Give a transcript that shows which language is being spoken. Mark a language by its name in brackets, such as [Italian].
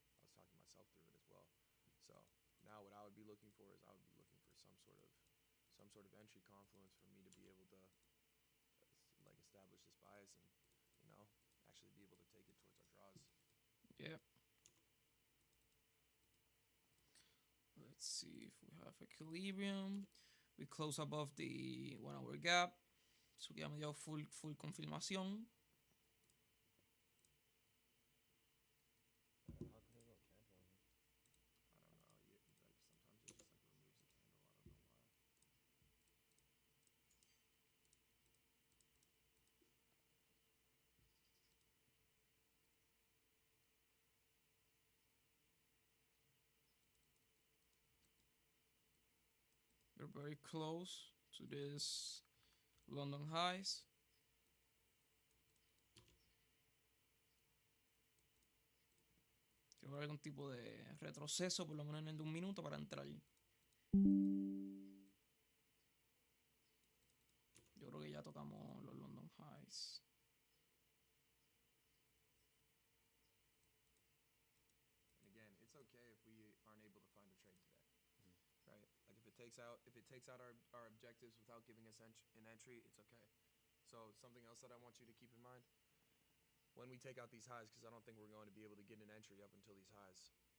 [English] I was talking myself through it as well. So now what I would be looking for is I would be looking for some sort of entry confluence for me to be able to like establish this bias and you know actually be able to take it towards our draws. Yep. Let's see if we have equilibrium. We close above the 1 hour gap. [Spanish] So ya me dio full confirmación. [English] How come there's no candle on here? I don't know. Like sometimes it just like removes the candle. I don't know why. We're very close to this London highs. [Spanish] Quiero ver algún tipo de retroceso, por lo menos en el de 1 minuto, para entrar. Yo creo que ya tocamos los London highs. [English] And again, it's okay if we aren't able to find a trade today, right? Like if it takes out our objectives without giving us an entry, it's okay. So something else that I want you to keep in mind when we take out these highs, because I don't think we're going to be able to get an entry up until these highs.